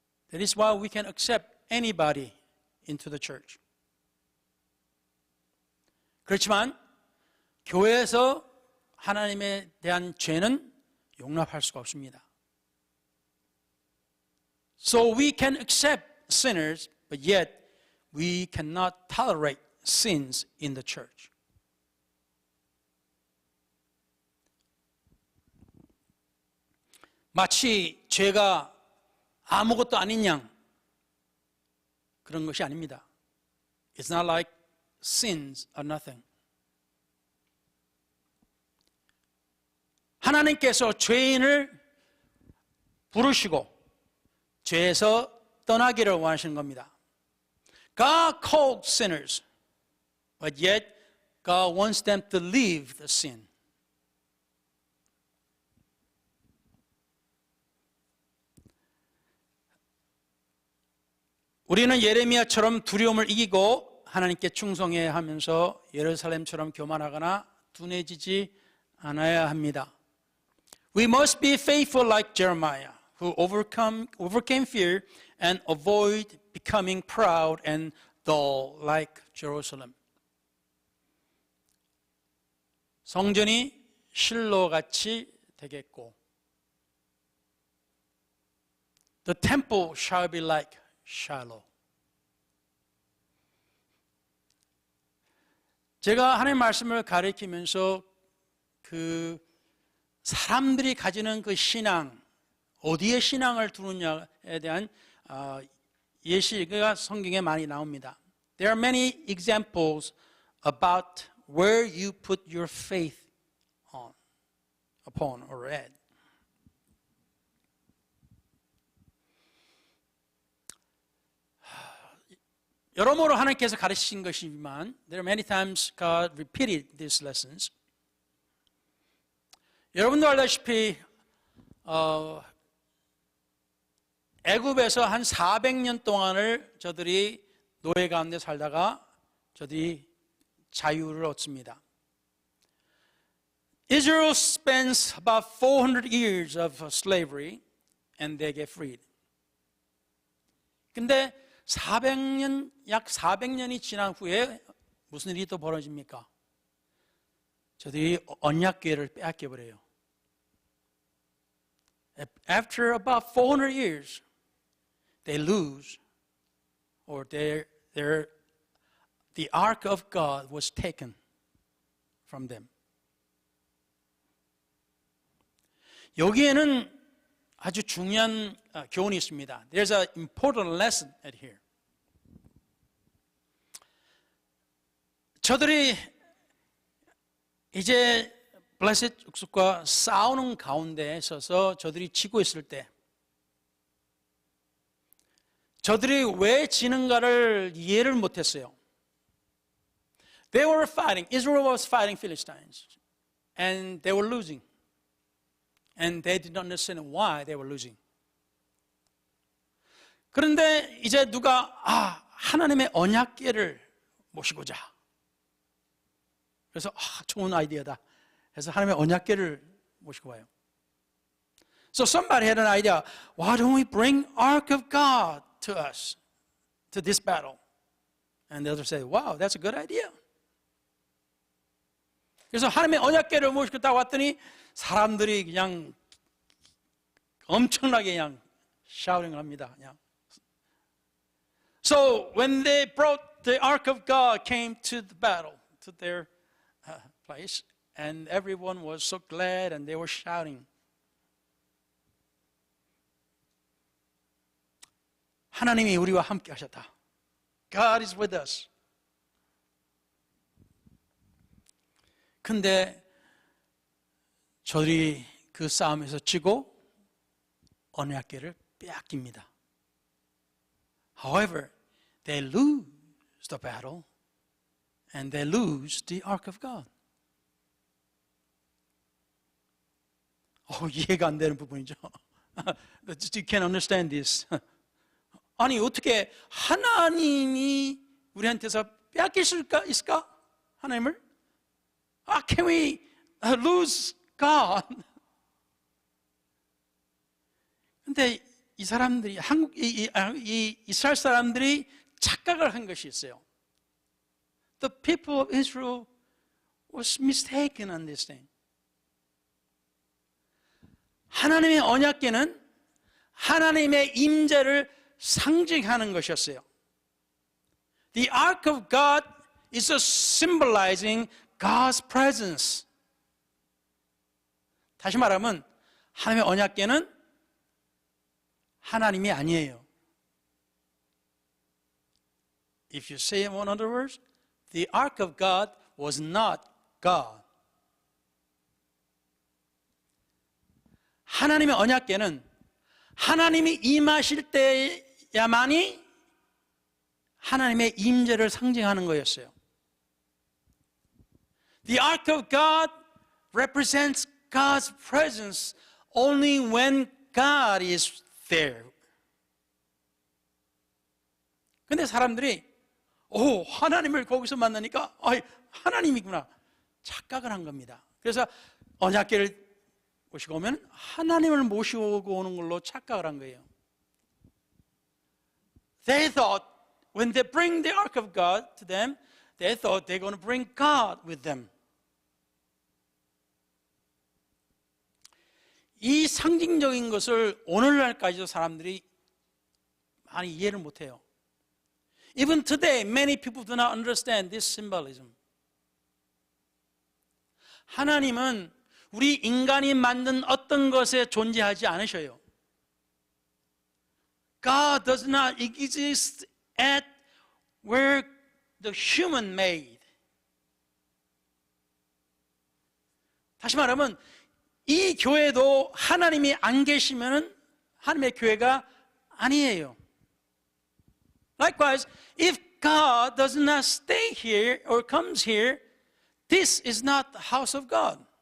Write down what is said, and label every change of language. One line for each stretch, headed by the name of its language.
English: That is why we can accept anybody into the church.
Korean: 그렇지만 교회에서 하나님에 대한 죄는 용납할 수가 없습니다.
English: So we can accept sinners, but yet we cannot tolerate sins in the church.
Korean: 마치 죄가 아무것도 아닌 양 그런 것이 아닙니다.
English: It's not like sins are nothing.
Korean: 하나님께서 죄인을 부르시고 죄에서 떠나기를 원하시는 겁니다.
English: God called sinners, but yet God wants them to leave the sin.
Korean: 우리는 예레미야처럼 두려움을 이기고 하나님께 충성해야 하면서 예루살렘처럼 교만하거나 둔해지지 않아야 합니다.
English: We must be faithful like Jeremiah, who overcame fear and avoid becoming proud and dull like Jerusalem.
Korean: 성전이 실로같이 되겠고,
English: the temple shall be like Shiloh.
Korean: 제가 하나님의 말씀을 가르치면서 그 사람들이 가지는 그 신앙, 어디에 신앙을 두느냐에 대한 예시가 성경에 많이 나옵니다.
English: There are many examples about where you put your faith upon or at.
Korean: 여러모로 하나님께서 가르치신 것이지만
English: there are many times God repeated these lessons.
Korean: 여러분도 알다시피 애굽에서 한 400년 동안을 저들이 노예 가운데 살다가 저들이 자유를 얻습니다.
English: Israel spends about 400 years of slavery and they get freed.
Korean: 근데 400년, 약 400년이 지난 후에 무슨 일이 또 벌어집니까? 저들이 언약궤를 빼앗겨버려요.
English: After about 400 years, they lose, or the ark of God was taken from them.
Korean: 여기에는 아주 중요한 교훈이 있습니다.
English: There's an important lesson at here.
Korean: 저들이 이제 블레셋 족속과 싸우는 가운데 서서 저들이 지고 있을 때 저들이 왜 지는가를 이해를 못했어요.
English: They were fighting. Israel was fighting Philistines, and they were losing. And they did not understand why they were losing.
Korean: 그런데 이제 누가 하나님의 언약궤를 모시고자. 그래서 좋은 아이디어다. 그래서 하나님의 언약궤를 모시고 와요.
English: So somebody had an idea. Why don't we bring Ark of God to us, to this battle? And the others say, wow, that's a good idea.
Korean: 그래서 하나님의 언약궤를 모시고 딱 왔더니 사람들이 그냥 엄청나게 그냥 shouting을 합니다. 그냥.
English: So when they brought the Ark of God came to the battle, to their place, and everyone was so glad and they were shouting.
Korean: 하나님이 우리와 함께 하셨다.
English: God is with us.
Korean: 근데 저들이 그 싸움에서 지고 언약궤를 빼앗깁니다.
English: However, they lose the battle and they lose the Ark of God.
Korean: 이해가 안 되는 부분이죠.
English: You can't understand this.
Korean: 아니 어떻게 하나님이 우리한테서 빼앗길 수 있을까? 하나님을?
English: Can we lose God?
Korean: 근데 이 사람들이 이스라엘 사람들이 착각을 한 것이 있어요.
English: The people of Israel was mistaken on this thing.
Korean: 하나님의 언약궤는 하나님의 임재를 상징하는 것이었어요.
English: The Ark of God is symbolizing God's presence.
Korean: 다시 말하면 하나님의 언약궤는 하나님이 아니에요.
English: If you say in one other words, the Ark of God was not God.
Korean: 하나님의 언약궤는 하나님이 임하실 때야만이 하나님의 임재를 상징하는 거였어요.
English: The Ark of God represents God's presence only when God is there.
Korean: 근데 사람들이 하나님을 거기서 만나니까 하나님이구나 착각을 한 겁니다. 그래서 언약궤를 모시고 오면 하나님을 모시고 오는 걸로 착각을 한 거예요.
English: They thought when they bring the Ark of God to them, they thought they're going to bring God with them.
Korean: 이 상징적인 것을 오늘날까지도 사람들이 많이 이해를 못해요.
English: Even today, many people do not understand this symbolism.
Korean: 하나님은 우리 인간이 만든 어떤 것에 존재하지 않으셔요.
English: God does not exist at where the human made.
Korean: 다시 말하면 이 교회도 하나님이 안 계시면 하나님의 교회가 아니에요.
English: Likewise, if God does not stay here or comes here, this is not the house of God.